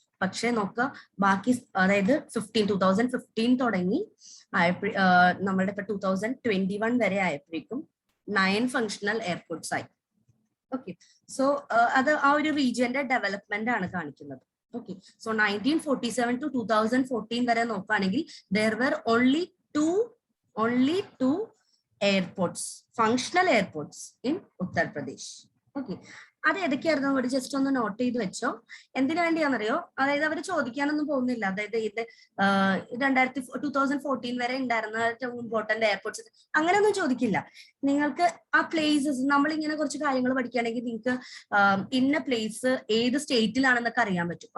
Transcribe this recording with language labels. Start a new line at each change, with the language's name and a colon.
Malayalam: പക്ഷെ നോക്കുക, ബാക്കി അതായത് 2015 തുടങ്ങി നമ്മളുടെ ഇപ്പൊ 2021 വരെ ആയപ്പോഴേക്കും 9 ഫങ്ഷണൽ എയർപോർട്ട്സ് ആയി. ഓക്കെ, സോ അത് ആ ഒരു റീജിയന്റെ ഡെവലപ്മെന്റ് ആണ് കാണിക്കുന്നത്.
English: okay, so 1947 to 2014
Malayalam: വരെ നോക്കുകയാണെങ്കിൽ
English: there were only two airports, functional airports in Uttarpradesh.
Malayalam: Okay, അത് ഏതൊക്കെയായിരുന്നു കൂടി ജസ്റ്റ് ഒന്ന് നോട്ട് ചെയ്ത് വെച്ചോ. എന്തിനു വേണ്ടിയാണെന്നറിയോ, അതായത് അവർ ചോദിക്കാനൊന്നും പോകുന്നില്ല. അതായത് ഇത് 2014 വരെ ഉണ്ടായിരുന്ന ഇമ്പോർട്ടന്റ് എയർപോർട്ട്സ് അങ്ങനെയൊന്നും ചോദിക്കില്ല. നിങ്ങൾക്ക് ആ പ്ലേസസ്, നമ്മളിങ്ങനെ കുറച്ച് കാര്യങ്ങൾ പഠിക്കുകയാണെങ്കിൽ നിങ്ങൾക്ക് ഇന്ന പ്ലേസ് ഏത് സ്റ്റേറ്റിലാണെന്നൊക്കെ അറിയാൻ പറ്റും.